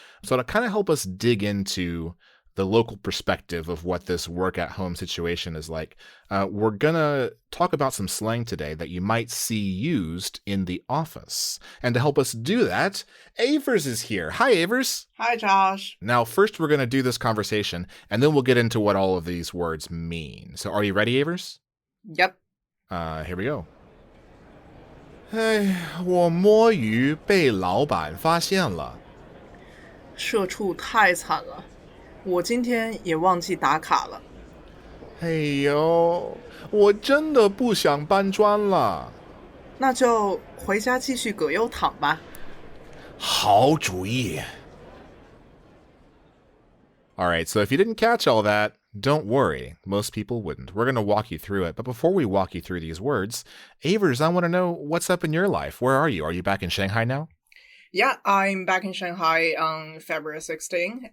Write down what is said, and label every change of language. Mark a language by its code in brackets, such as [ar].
[en] So to kind of help us dig into the local perspective of what this work-at-home situation is like, we're going to talk about some slang today that you might see used in the office. And to help us do that, Avers is here. Hi, Avers. Hi, Josh. Now, first we're going to do this conversation, and then we'll get into what all of these words mean. So are you ready, Avers? Yep. Here we go. [zh] 哎，我摸鱼被老板发现了。社畜太惨了，我今天也忘记打卡了。哎呦，我真的不想搬砖了。那就回家继续葛优躺吧。好主意。 [en] All right, so if you didn't catch all that, don't worry. Most people wouldn't. We're going to walk you through it. But before we walk you through these words, Avers, I want to know what's up in your life. Where are you? Are you back in Shanghai now? Yeah, I'm back in Shanghai on February 16th.